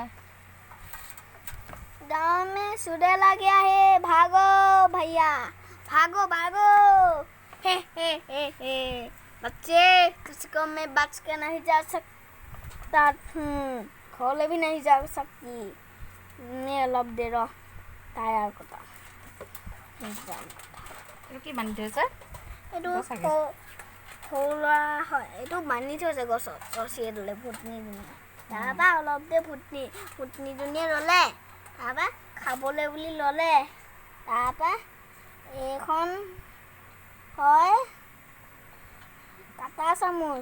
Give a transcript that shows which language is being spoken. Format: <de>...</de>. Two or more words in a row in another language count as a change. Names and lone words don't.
<hi>गांव में चुड़ैल आ गया है, भागो भैया, भागो भागो। हे बच्चे, तुझको मैं बच के नहीं जा सकता हूँ, खोले भी नहीं जा सकती। मैं अलग दे रहा टायर को तो</hi> <as>কি বান্ধি থৈছে? এইটো সৰুৱা হয়, এইটো বান্ধি থৈছে গছত ৰছী এডালে ভূতনীজনীয়ে। তাৰপৰা অলপ দেৰি ভূতনীজনীয়ে ৰ'লে, তাৰপৰা খাবলৈ বুলি ল'লে। তাৰপৰা এইখন হয় কাটা চামুচ।</as>